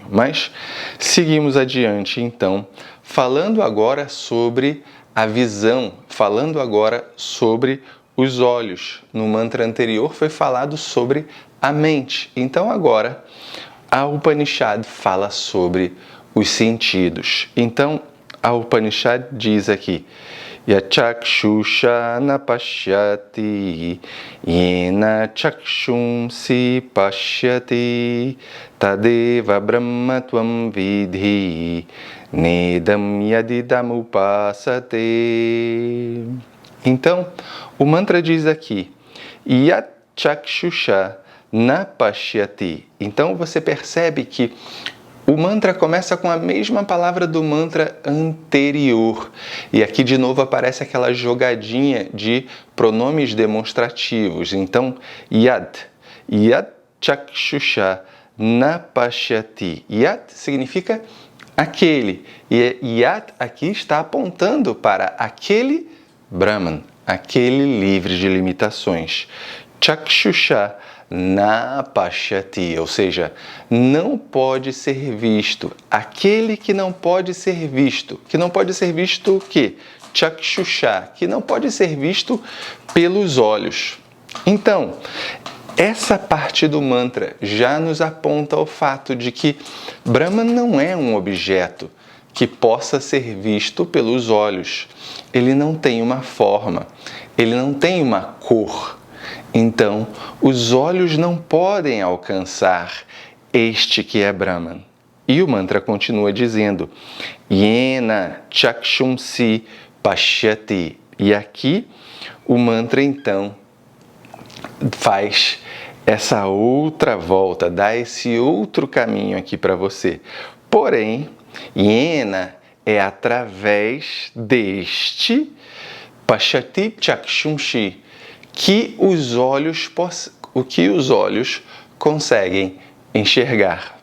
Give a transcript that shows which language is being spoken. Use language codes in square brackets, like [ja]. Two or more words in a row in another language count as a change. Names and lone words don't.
[pt] Mas seguimos adiante, então, falando agora sobre a visão, falando agora sobre os olhos. No mantra anterior foi falado sobre a mente. Então agora a Upanishad fala sobre os sentidos. Então a Upanishad diz aqui: [sa] Yachakshusha na pashyati yena chakshumsi pashyati tadeva brahma tvam vidhi nedam yadidam upasate. [pt] Então, o mantra diz aqui: [sa] Yachakshusha na pashyati. [pt] Então você percebe que o mantra começa com a mesma palavra do mantra anterior. E aqui de novo aparece aquela jogadinha de pronomes demonstrativos. Então, [sa] yad chakshusha na pashyati. [pt] Yad significa aquele. E Yat aqui está apontando para aquele Brahman, aquele livre de limitações. [sa] Chakshusha na pashyati, [pt] ou seja, não pode ser visto. Aquele que não pode ser visto. Que não pode ser visto o quê? Chakshusha, que não pode ser visto pelos olhos. Então, essa parte do mantra já nos aponta ao fato de que Brahman não é um objeto que possa ser visto pelos olhos. Ele não tem uma forma, ele não tem uma cor. Então, os olhos não podem alcançar este que é Brahman. E o mantra continua dizendo: [sa] Yena chakshumsi pashyati. [pt] E aqui o mantra então faz essa outra volta, dá esse outro caminho aqui para você. Porém, Yena é através deste [sa] pashyati chakshumsi [pt] que os olhos conseguem enxergar.